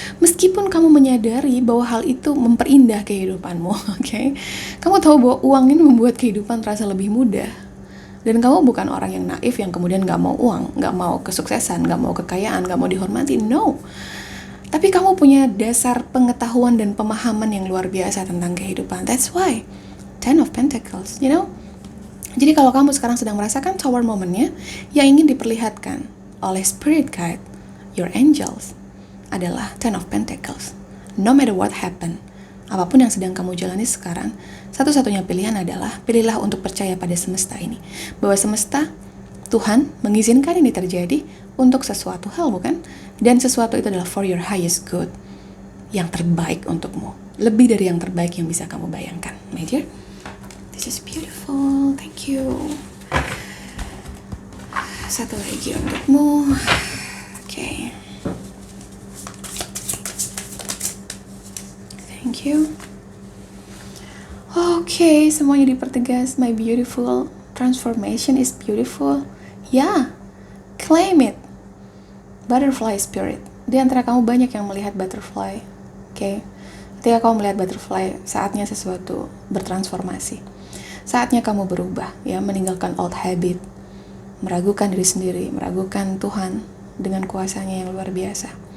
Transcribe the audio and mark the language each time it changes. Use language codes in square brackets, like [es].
[id] Meskipun kamu menyadari bahwa hal itu memperindah kehidupanmu, oke? Kamu tahu bahwa uang ini membuat kehidupan terasa lebih mudah. Dan kamu bukan orang yang naif yang kemudian gak mau uang, gak mau kesuksesan, gak mau kekayaan, gak mau dihormati, no. Tapi kamu punya dasar pengetahuan dan pemahaman yang luar biasa tentang kehidupan. [en] That's why Ten of Pentacles, you know. [id] Jadi kalau kamu sekarang sedang merasakan tower momennya yang ingin diperlihatkan oleh spirit guide, [en] your angels, [id] adalah Ten of Pentacles. [en] No matter what happen, [id] apapun yang sedang kamu jalani sekarang, satu-satunya pilihan adalah pilihlah untuk percaya pada semesta ini. Bahwa semesta, Tuhan mengizinkan ini terjadi untuk sesuatu hal, bukan? Dan sesuatu itu adalah [en] for your highest good, [id] yang terbaik untukmu. Lebih dari yang terbaik yang bisa kamu bayangkan, [en] my dear. This is beautiful, thank you. [id] Satu lagi untukmu. Okay. [en] Thank you. Okay, [id] semuanya dipertegas. [en] My beautiful transformation is beautiful. Yeah, claim it. Butterfly spirit. [id] Di antara kamu banyak yang melihat butterfly. Okay. Ketika kamu melihat butterfly, saatnya sesuatu bertransformasi. Saatnya kamu berubah, ya, meninggalkan [en] old habit, [id] meragukan diri sendiri, meragukan Tuhan dengan kuasanya yang luar biasa.